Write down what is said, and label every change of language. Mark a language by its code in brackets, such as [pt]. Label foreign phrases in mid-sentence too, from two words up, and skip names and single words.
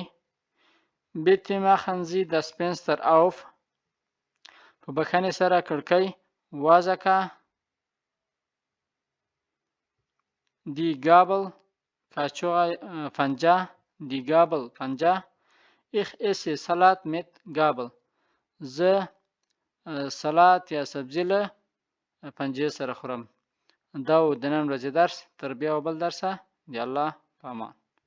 [de] Bitte machen Sie das Fenster auf. [ps] په بښنې سره کړکۍ وازه که. [de] Die Gabel [ps] کاچوغه پنجه. [de] Die Gabel پنجه. Ich esse Salat mit Gabel. [ps] زه سلات یا سبزي له پنجې سره خورم. دا و د نن ورځې درس. تر بیا و بل درسه د الله په امان.